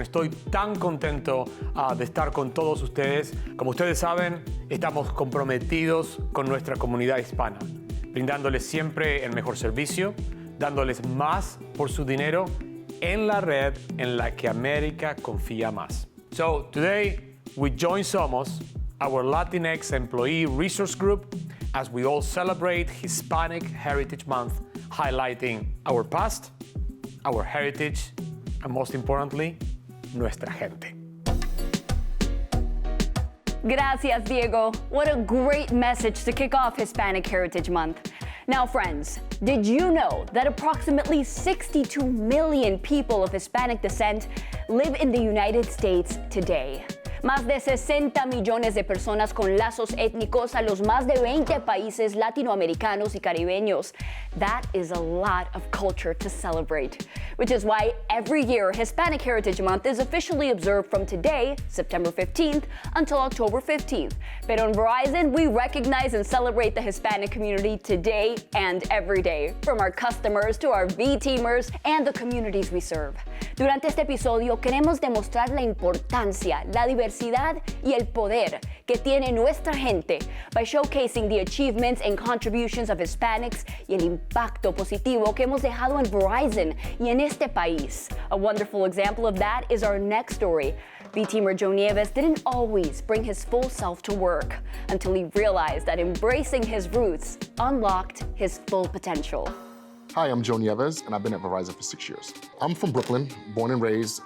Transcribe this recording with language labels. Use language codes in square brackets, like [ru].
[es] Estoy tan contento de estar con todos ustedes. Como ustedes saben, estamos comprometidos con nuestra comunidad hispana, brindándoles siempre el mejor servicio, dándoles más por su dinero en la red en la que América confía más. [en] So today we join Somos, our Latinx employee resource group, as we all celebrate Hispanic Heritage Month, highlighting our past, our heritage, and most importantly, [es] nuestra gente. Gracias, Diego. [en] What a great message to kick off Hispanic Heritage Month. Now, friends, did you know that approximately 62 million people of Hispanic descent live in the United States today? [es] Más de 60 millones de personas con lazos étnicos a los más de 20 países latinoamericanos y caribeños. [en] That is a lot of culture to celebrate, which is why every year Hispanic Heritage Month is officially observed from today, September 15th, until October 15th. But on Verizon, we recognize and celebrate the Hispanic community today and every day, from our customers to our V-teamers and the communities we serve. [es] Durante este episodio queremos demostrar la importancia, la diversidad y el poder que tiene nuestra gente [en] by showcasing the achievements and contributions of Hispanics [es] y el impacto positivo que hemos dejado en Verizon y en este país. [en] A wonderful example of that is our next story. V-teamer Joe Nieves didn't always bring his full self to work until he realized that embracing his roots unlocked his full potential. Hi, I'm Joe Nieves, and I've been at Verizon for 6 years. I'm from Brooklyn, born and raised.